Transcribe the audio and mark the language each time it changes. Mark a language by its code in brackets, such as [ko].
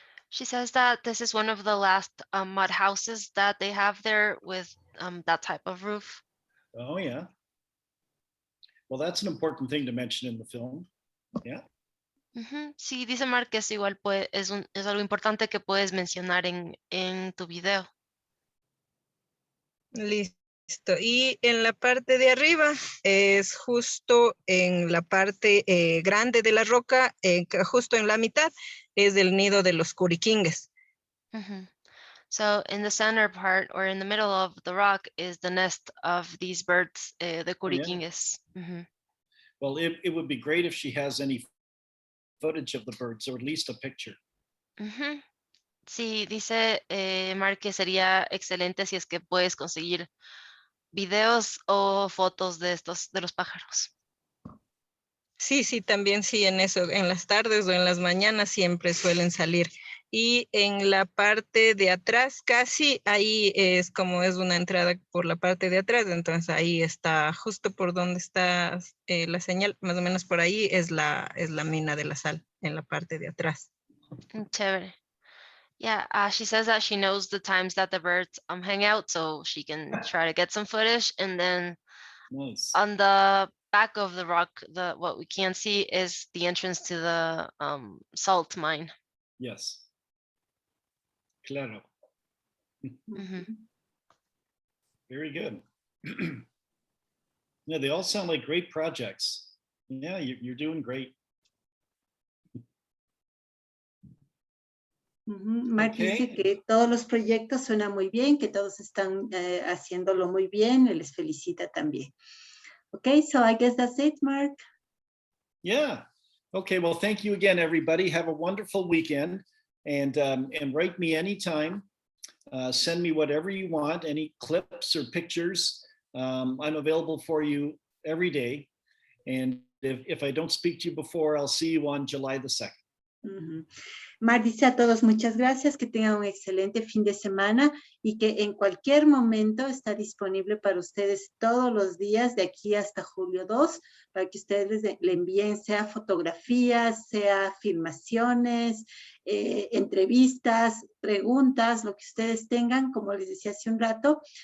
[en] She says that this is one of the last mud houses that they have there with that type of roof. Oh, yeah. Well, that's an important thing to mention in the film. Yeah. [es] Sí, dice Mark que es igual, pues, es algo importante que puedes mencionar en tu video. Listo. Y en la parte de arriba es justo en la parte grande de la roca, justo en la mitad, es el nido de los curiquingues. [en] So in the center part or in the middle of the rock is the nest of these birds, the curiquingues. Well, it would be great if she has any footage of the birds, or at least a picture. [es] Sí, dice Mark que sería excelente si es que puedes conseguir videos o fotos de los pájaros. Sí, sí, también sí, en eso, en las tardes o en las mañanas siempre suelen salir. Y en la parte de atrás, casi ahí es como es una entrada por la parte de atrás, entonces ahí está, justo por donde está la señal, más o menos por ahí es la mina de la sal, en la parte de atrás. Chévere. [en] Yeah, she says that she knows the times that the birds hang out, so she can try to get some footage. And then on the back of the rock, what we can't see is the entrance to the salt mine. Yes. Claro. Very good. Yeah, they all sound like great projects. Yeah, you're doing great. [es] Mark dice que todos los proyectos suenan muy bien, que todos están haciéndolo muy bien, les felicita también. Okay, so I guess that's it, Mark. Yeah. Okay, well, thank you again, everybody. Have a wonderful weekend, and write me anytime. Send me whatever you want, any clips or pictures. I'm available for you every day. And if I don't speak to you before, I'll see you on July the 2nd. Mar dice a todos muchas gracias, que tengan un excelente fin de semana y que en cualquier momento está disponible para ustedes todos los días de aquí hasta julio 2, para que ustedes le envíen sea fotografías, sea filmaciones, entrevistas, preguntas, lo que ustedes tengan, como les decía hace un rato,